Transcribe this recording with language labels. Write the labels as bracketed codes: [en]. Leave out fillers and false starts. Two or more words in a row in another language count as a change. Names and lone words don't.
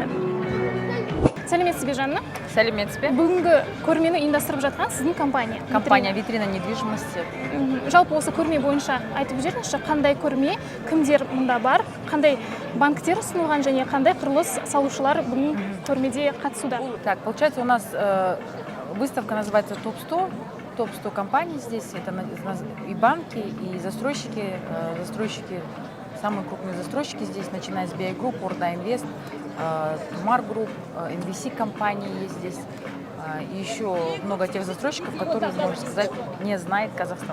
[kk] Сәлеметсіз бе, Жанна? Сәлеметсіз бе? Бүгінгі көрмені ұйымдастырып жатқан сіздің компания. [ru] Компания Витрина недвижимости. [kk] Жалпы осы көрме бойынша айтып жіберіңізші, қандай көрме, кімдер мұнда бар, қандай банктер ұсынылған және қандай құрылыс салушылар бүгін көрмеде қатысуда? [ru] Так, получается, у нас выставка называется ТОП-100. Топ-100 компаний здесь, это и банки, и застройщики, самые крупные застройщики здесь, начиная с BI Group, Orda Invest, Mar Group, NVC компании есть здесь, и еще много тех застройщиков, которые, можно сказать, не знает Казахстан.